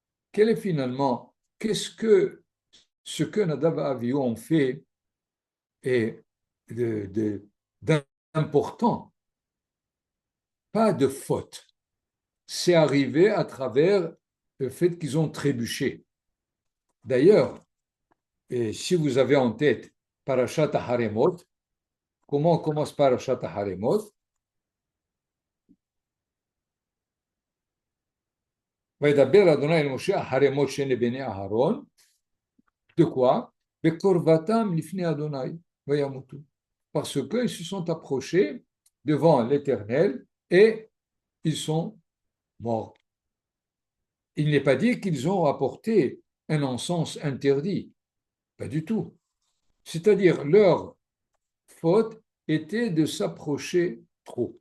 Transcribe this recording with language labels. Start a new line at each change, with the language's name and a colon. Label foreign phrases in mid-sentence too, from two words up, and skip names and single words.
French: Qu'est-ce que ce que Nadav et Avihu ont fait est d'important, pas de faute. C'est arrivé à travers le fait qu'ils ont trébuché. D'ailleurs, et si vous avez en tête Parashat Haremot, comment commence Parashat Haremot?
Hebrew: וידבר אדוני אל משה החרמות שני בני אהרון,
French: de quoi?
Hebrew: בקרבתם לפני אדוני וימותו.
French: Parce qu'ils se sont approchés devant l'Éternel et ils sont morts. Il n'est pas dit qu'ils ont apporté un encens interdit, pas du tout. C'est-à-dire leur faute était de s'approcher trop.